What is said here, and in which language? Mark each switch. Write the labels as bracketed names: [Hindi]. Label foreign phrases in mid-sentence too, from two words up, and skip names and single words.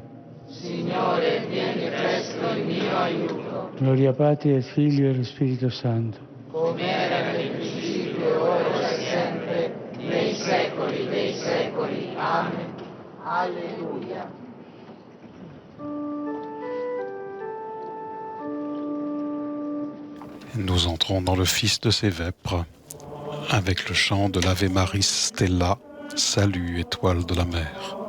[Italian] Signore, vieni presto in mio aiuto, [Latin] Gloria Patri et Filio [Italian] e lo Spirito Santo. come era nel principio, ora e sempre, nei secoli dei secoli. Amen. Alleluia. [French] Nous entrons dans l'office de ces vêpres avec le chant de l'Ave Maris Stella, salut étoile de la mer.